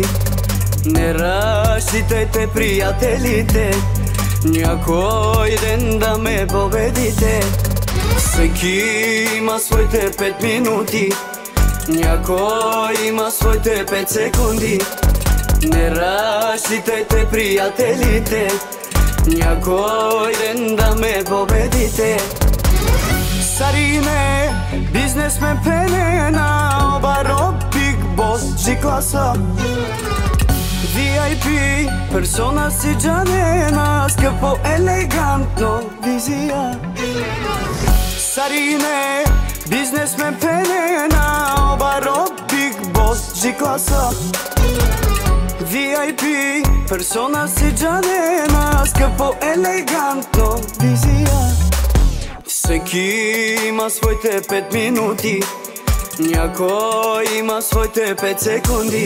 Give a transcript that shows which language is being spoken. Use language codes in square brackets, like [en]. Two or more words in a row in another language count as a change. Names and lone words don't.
[bg] Не разчитайте приятелите, някой ден да ме победите. Всеки има своите 5 минути, някой има своите 5 секунди. Не разчитайте приятелите, някой ден да ме победите. [rom] Sarine, biznesmen penena, obaro [en] big boss [rom] G-класа. VIP, persona си джанена, [bg] скъпо елегантно, визия. [rom] Sarine, biznesmen penena, obaro [en] big boss [rom] G-класа. VIP, persona си джанена, [bg] скъпо елегантно, визия. Всеки има своите 5 минути, някой има своите 5 секунди.